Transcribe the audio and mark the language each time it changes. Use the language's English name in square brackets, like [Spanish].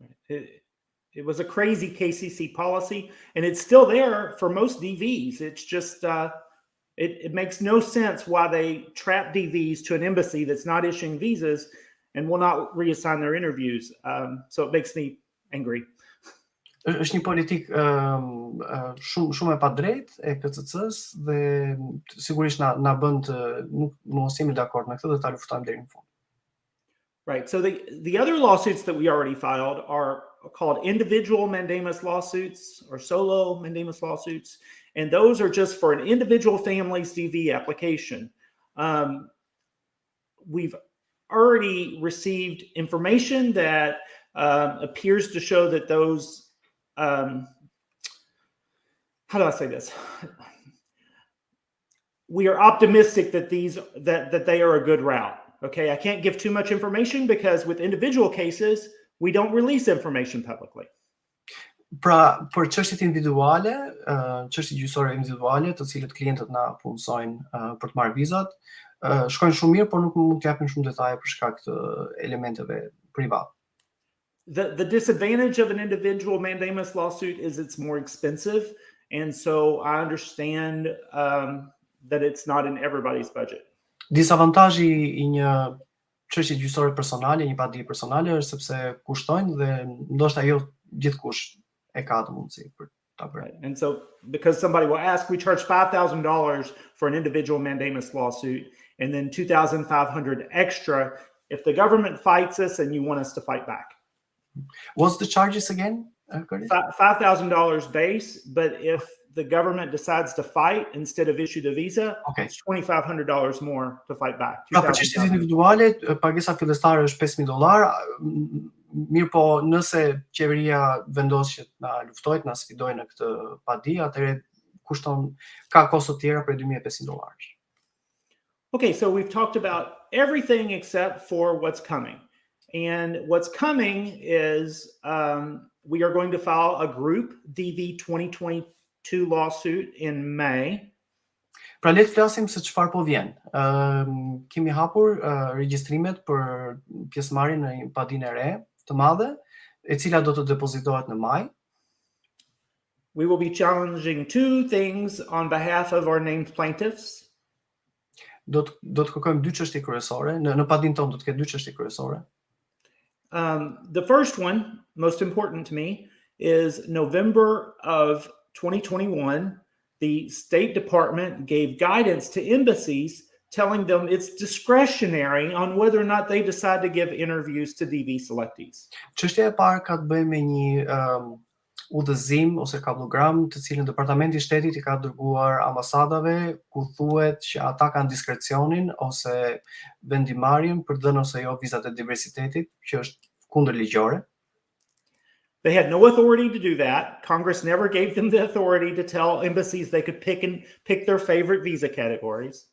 [English] It was a crazy KCC policy, and it's still there for most DVs. It's just it makes no sense why they trap DVs to an embassy that's not issuing visas and will not reassign their interviews. So it makes me angry. [Albanian] Është një politik shumë e padrejtë e KCC-s dhe sigurisht na bën të nuk mos jemi dakord me këtë dhe ta luftojmë deri në fund. [English] Right. So the other lawsuits that we already filed are called individual mandamus lawsuits or solo mandamus lawsuits, and those are just for an individual family's DV application. We've already received information that appears to show that those how do I say this? We are optimistic that that they are a good route. Okay, I can't give too much information because with individual cases, we don't release information publicly. [Albanian] Pra, për çështjet individuale, çështje gjyqësore individuale, të cilët klientët na punësojnë për të marrë vizat, shkojnë shumë mirë, por nuk mund të japim shumë detaje për shkak të elementeve private. [English] The disadvantage of an individual mandamus lawsuit is it's more expensive, and so I understand that it's not in everybody's budget. [Albanian] Disavantazhi I një çështje gjyqësore personale, një padijë personale është sepse kushtojnë dhe ndoshta jo gjithkush e ka atë mundësi për ta bërë. [English] And so because somebody will ask, we charge $5,000 for an individual mandamus lawsuit and then $2,500 extra if the government fights us and you want us to fight back. What's the charges again? $5,000 base, but if the government decides to fight instead of issue the visa, it's $2,500 more to fight back. [Albanian] Pra për çështjet individuale, pagesa fillestare është $5,000, mirë po nëse qeveria vendos që na luftojë, na sfidojë në këtë padi, atëherë kushton ka kosto tjera për $2,500. [English] Okay, so we've talked about everything except for what's coming. And what's coming is we are going to file a group DV 2022 lawsuit in May. [Albanian] Pra le të flasim se çfarë po vjen. Kemi hapur regjistrimet për pjesëmarrjen në një padinë e re të madhe, e cila do të depozitohet në maj. [English] We will be challenging 2 things on behalf of our named plaintiffs. [Albanian] Do të kërkojmë 2 çështje kryesore, në padinë tonë do të ketë 2 çështje kryesore. [English] The first one, most important to me, is November of 2021, the State Department gave guidance to embassies telling them it's discretionary on whether or not they decide to give interviews to DV selectees. [Albanian] Çështja e parë ka të bëjë me një udhëzim ose kablogram të cilën Departamenti I Shtetit I ka dërguar ambasadave ku thuhet që ata kanë diskrecionin ose vendimarrjen për të dhënë ose jo vizat e diversitetit, që është kundër ligjore. [English] They had no authority to do that. Congress never gave them the authority to tell embassies they could pick their favorite visa categories.